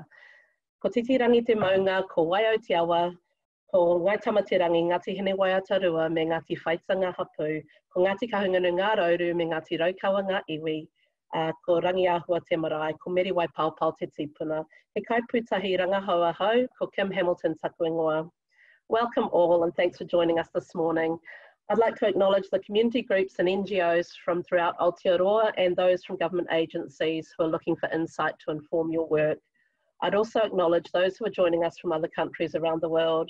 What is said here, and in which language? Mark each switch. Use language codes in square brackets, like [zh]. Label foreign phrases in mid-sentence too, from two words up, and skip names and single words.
[mi] Ko titirangi te maunga, ko waio te awa, ko ngai tamatirangi, Ngāti Hine Waiatarua, me Ngāti Whaitanga Hapu, ko Ngāti Kahungunu Ngā Rauru, me Ngāti Raukawa Ngā Iwi, ko Rangi Āhua Te Marae, ko Meri Wai Paupau Te Tipuna, he kaiputahi Rangahaua Hau, ko Kim Hamilton Taku Ingoa. [en] Welcome all and thanks for joining us this morning. I'd like to acknowledge the community groups and NGOs from throughout Aotearoa and those from government agencies who are looking for insight to inform your work. I'd also acknowledge those who are joining us from other countries around the world.